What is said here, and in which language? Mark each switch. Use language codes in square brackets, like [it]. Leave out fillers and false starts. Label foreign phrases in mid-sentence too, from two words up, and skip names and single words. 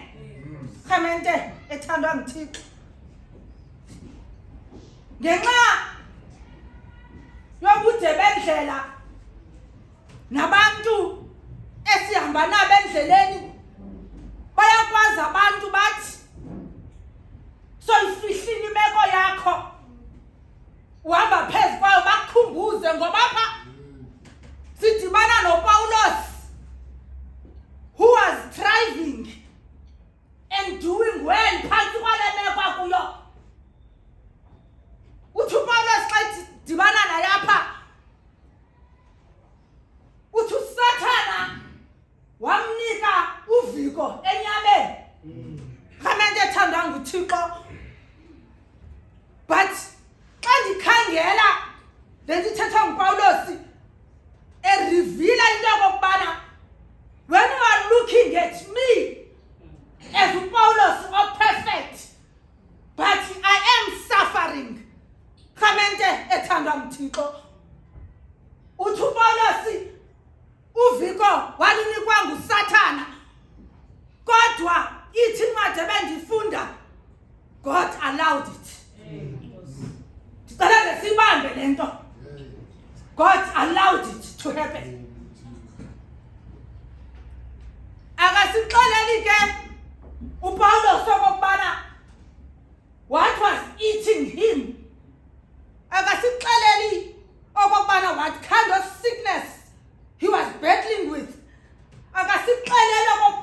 [xh] Khamente ethandwa nguThixo ngenxa yobude bendlela nabantu esihamba nabo endleleni bayakwazi abantu bathi soyifihlile imeko yakho uhamba phezu kwayo bakukhumbuze ngoba apha sidibana noPawulos [en] who was thriving and doing well [xh] phantsi kwale meko akuyo. Uthi uPawulos xa dibana naye apha uthi uSathana wamnika uviko enyameni. Khamente ethandwa nguThixo. But xa ndikhangela le nto ithetha nguPawulos erivila into yokokubana [en] when you are looking at me as [xh] uPawulos [en] perfect but I am suffering. [xh] Khamente ethandwa nguThixo. Uthi uPawulos uviko walinikwa nguSathana kodwa ithi incwadi ebendifunda [en] God allowed it. [xh] Ndicela ngesibambe lento. [en] God allowed it to happen. [xh] Akasixeleli ke uPawulos okubana [en] what was eating him. [xh] Akasixeleli okubana [en] what kind of sickness he was battling with. [xh] Akasixeleli